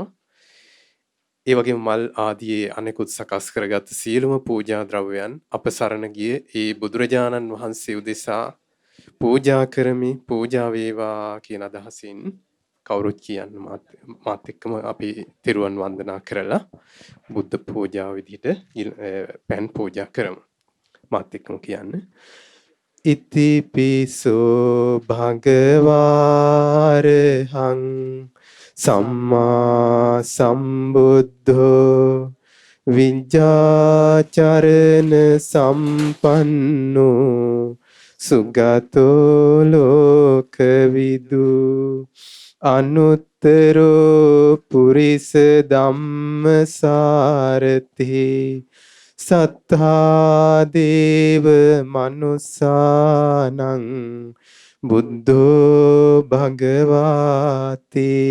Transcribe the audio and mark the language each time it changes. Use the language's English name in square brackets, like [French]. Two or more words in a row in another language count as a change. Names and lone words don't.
[Sinhala] ඒ වගේම මල් ආදී අනෙකුත් සකස් කරගත් සියලුම පූජා ද්‍රව්‍යයන් අප සරණ ගිය ඒ බුදුරජාණන් වහන්සේ උදෙසා පූජා කරමි, පූජා වේවා කියන අදහසින් කවුරුත් කියන්න මාත් එක්කම අපි තෙරුවන් වන්දනා කරලා බුද්ධ පූජාව විදිහට පැන් පූජා කරමු. මාත් එක්කම කියන්න. [Pali] ඉතිපිසෝ භගවාරහං සම්මා සම්බුද්ධෝ විඤ්ඤාචරණ සම්පන්නෝ සුගතෝ ලෝකවිදු අනුත්තරෝ පුරිස ධම්මසාරති සත්තා දේව මනුස්සානං බුද්ධෝ භගවාති